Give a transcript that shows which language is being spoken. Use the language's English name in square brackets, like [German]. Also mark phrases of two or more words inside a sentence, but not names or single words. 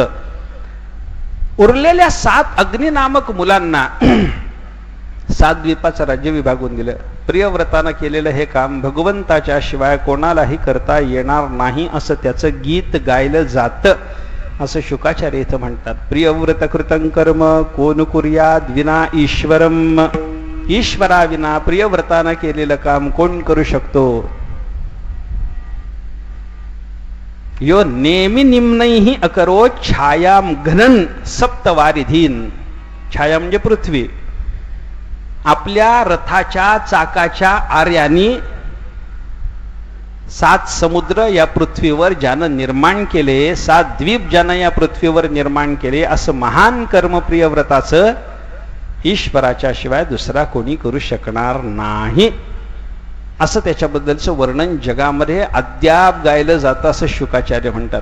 [Marathi] उरलेल्या 7 अग्नी नामक मुलांना 7 द्वीपाचं राज्य विभागून दिलं. प्रियव्रतानं केलेलं हे काम भगवंताच्या शिवाय कोणालाही करता येणार नाही असं त्याचं गीत गायलं जातं, असं शुकाचार्य इथं म्हणतात. [Sanskrit] प्रियव्रत कृतं कर्म कोण कुर्याद विना ईश्वरम. [Marathi] ईश्वरा विना प्रियव्रतानं केलेलं काम कोण करू शकतो? [Sanskrit] यो नेमी निम्नैहि अकरो छायाम घनन सप्तवारिधीन. [Marathi] छाया म्हणजे पृथ्वी. आपल्या रथाच्या चाकाच्या आर्यानी 7 समुद्र या पृथ्वीवर ज्यानं निर्माण केले, 7 द्वीप ज्यानं या पृथ्वीवर निर्माण केले, असं महान कर्म प्रियव्रताचं ईश्वराच्या शिवाय दुसरा कोणी करू शकणार नाही, असं त्याच्याबद्दलचं वर्णन जगामध्ये अद्याप गायलं जातं असं शुकाचार्य म्हणतात.